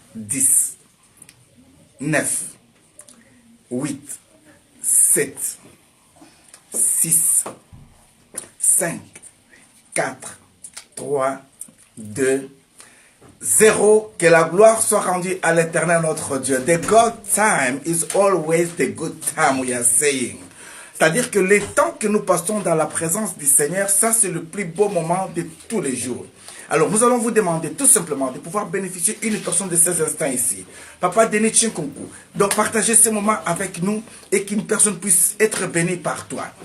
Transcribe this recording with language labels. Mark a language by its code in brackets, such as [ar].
[fr] 10, 9, 8, 7, 6, 5, 4, 3, 2, 0. Que la gloire soit rendue à l'Éternel notre Dieu. [en] The God time is always the good time, we are saying. [fr] C'est-à-dire que les temps que nous passons dans la présence du Seigneur, ça c'est le plus beau moment de tous les jours. Alors nous allons vous demander tout simplement de pouvoir bénéficier une personne de ces instants ici. Papa Denis Chinkonkou. Donc partagez ce moment avec nous et qu'une personne puisse être bénie par toi.